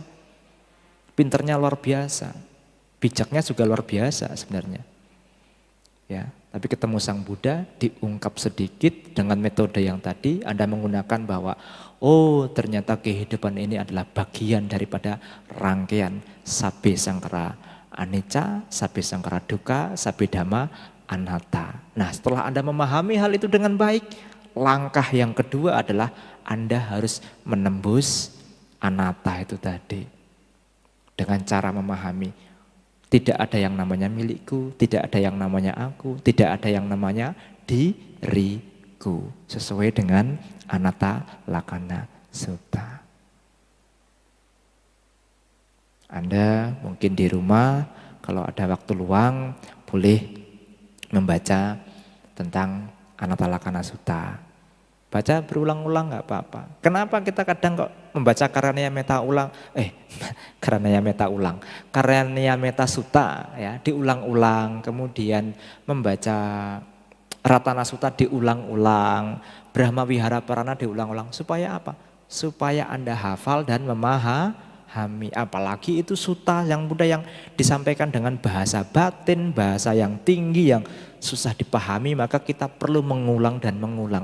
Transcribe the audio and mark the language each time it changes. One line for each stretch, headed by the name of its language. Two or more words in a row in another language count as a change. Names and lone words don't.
Indonesian: Pinternya luar biasa. Bijaknya juga luar biasa sebenarnya. Ya, tapi ketemu Sang Buddha diungkap sedikit dengan metode yang tadi Anda menggunakan bahwa oh ternyata kehidupan ini adalah bagian daripada rangkaian
Pali: sabbe sangkara anicca, sabbe sangkara dukkha, sabbe dhamma anatta.
Indonesian: Nah, setelah Anda memahami hal itu dengan baik, langkah yang kedua adalah Anda harus menembus anatta itu tadi. Dengan cara memahami tidak ada yang namanya milikku, tidak ada yang namanya aku, tidak ada yang namanya diriku. Sesuai dengan Anatta Lakkhana Sutta. Anda mungkin di rumah kalau ada waktu luang boleh membaca tentang Anatta Lakkhana Sutta. Baca berulang-ulang nggak apa-apa. Kenapa kita kadang kok membaca Karaniya Metta ulang? Karaniya Metta ulang. Karaniya Metta Sutta ya diulang-ulang. Kemudian membaca Ratana Sutta diulang-ulang. Brahma Wihara Parana diulang-ulang. Supaya apa? Supaya Anda hafal dan memahami. Apalagi itu sutta yang Buddha yang disampaikan dengan bahasa batin, bahasa yang tinggi, yang susah dipahami, maka kita perlu mengulang dan mengulang.